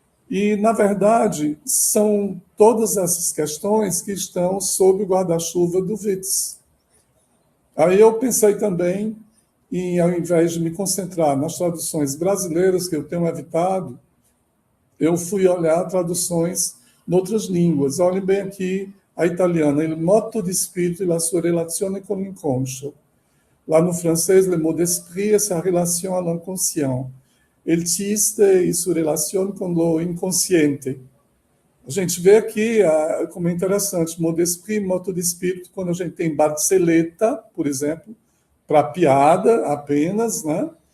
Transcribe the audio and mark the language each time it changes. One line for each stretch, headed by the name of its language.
Portuguese: E, na verdade, são todas essas questões que estão sob o guarda-chuva do Witz. Aí eu pensei também em, ao invés de me concentrar nas traduções brasileiras, que eu tenho evitado, eu fui olhar traduções em outras línguas. Olhem bem aqui a italiana,
Italian: il motto di spirito e la sua relazione con l'inconscio.
Portuguese: Lá no francês,
French: le mot d'esprit et sa relation à l'inconscient.
Portuguese: Il chiste e sua relação com o inconsciente. A gente vê aqui como é interessante, mot d'esprit, motto de espírito, quando a gente tem Barceleta, por exemplo, para piada apenas, né?